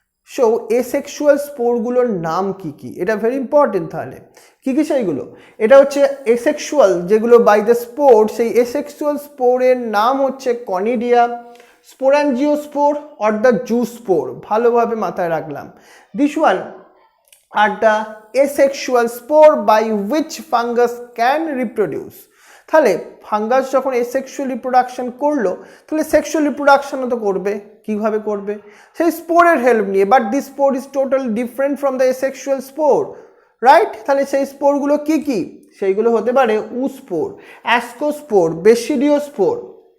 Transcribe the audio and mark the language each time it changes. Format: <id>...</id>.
<bn>So asexual স্পোরগুলোর নাম কি কি? এটা</bn> <en>Very important.</en> <bn>তাহলে কি কি সেইগুলো? এটা হচ্ছে এসেক্সুয়াল যেগুলো বাই দ্য স্পোর, সেই এসেক্সুয়াল স্পোরের নাম হচ্ছে কনিডিয়া, sporangiosপোর or the জুস্পোর, ভালোভাবে মাথায় রাখলাম।</bn> <en>This one are the asexual spore by which fungus can reproduce।</en> <bn>তাহলে ফাঙ্গাস যখন এসেক্সুয়াল রিপ্রোডাকশন করলো, তাহলে সেক্সুয়াল রিপ্রোডাকশনও তো করবে। কিভাবে করবে? সেই স্পোরের হেল্প নিয়ে।</bn> <en>But this spore is totally different from the asexual spore, right?</en> <bn>তাহলে সেই স্পোরগুলো কি কি? সেইগুলো হতে পারে উস্পোর, অ্যাসকোস্পোর, বেসিডিওস্পোর।</bn>